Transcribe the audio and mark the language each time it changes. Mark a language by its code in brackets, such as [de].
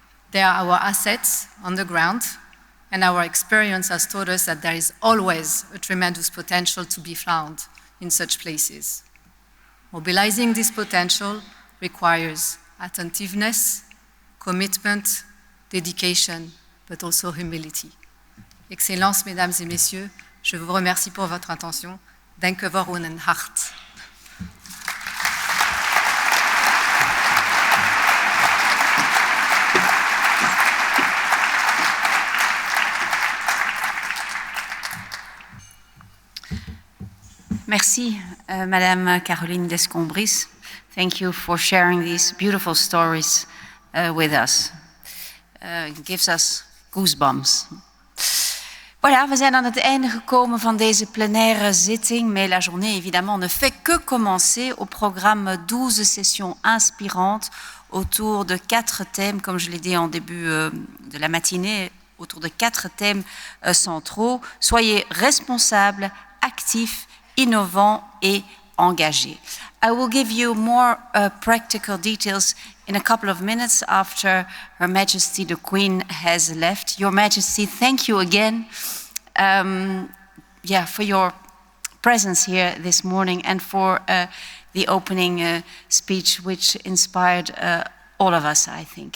[en] They are our assets on the ground, and our experience has taught us that there is always a tremendous potential to be found in such places. Mobilizing this potential requires attentiveness, commitment, dedication, but also humility. [fr] Excellences, Mesdames et Messieurs, je vous remercie pour votre attention. [nl] Danke voor uw hart. [fr] Merci, Madame Caroline Descombris. [en] Thank you for sharing these beautiful stories with us. It gives us goosebumps. [nl] Voilà, we zijn aan het einde gekomen van deze plenaire zitting, [fr] mais la journée évidemment ne fait que commencer. Au programme 12 sessions inspirantes autour de 4 thèmes, comme je l'ai dit en début de la matinée, autour de 4 thèmes centraux. Soyez responsables, actifs, innovants et engagés. [en] I will give you more practical details in a couple of minutes after Her Majesty the Queen has left. Your Majesty, thank you again for your presence here this morning and for the opening speech which inspired all of us, I think.